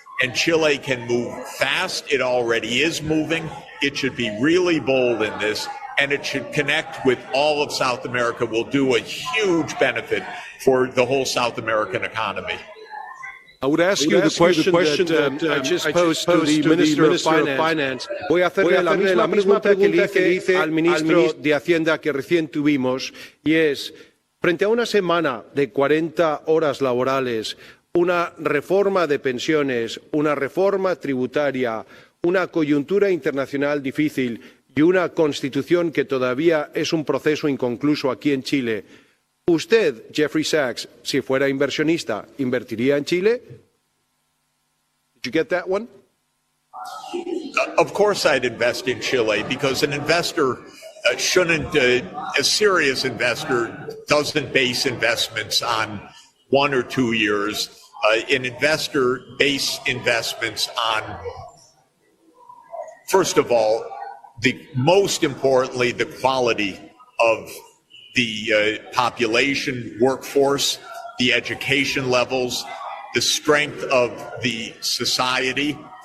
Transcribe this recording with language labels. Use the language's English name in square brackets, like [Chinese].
[English] And Chile can move fast. It already is moving. It should be really bold in this, and it should connect with all of South America, will do a huge benefit for the whole South American economy. I would ask you the question that I just posed to the Minister of Finance. [Spanish] Voy a hacerle la misma pregunta que le hice al ministro de Hacienda que recién tuvimos, y es, frente a una semana de 40 horas laborales, una reforma de pensiones, una reforma tributaria, una coyuntura internacional difícil y una constitución que todavía es un proceso inconcluso aquí en Chile, ¿usted, Jeffrey Sachs, si fuera inversionista, invertiría en Chile? [English] Did you get that one? Of course I'd invest in Chile, because an investor shouldn't, a serious investor doesn't base investments on 1 or 2 years. An investor base investments on, first of all, most importantly, the quality of the population, workforce, the education levels, the strength of the society.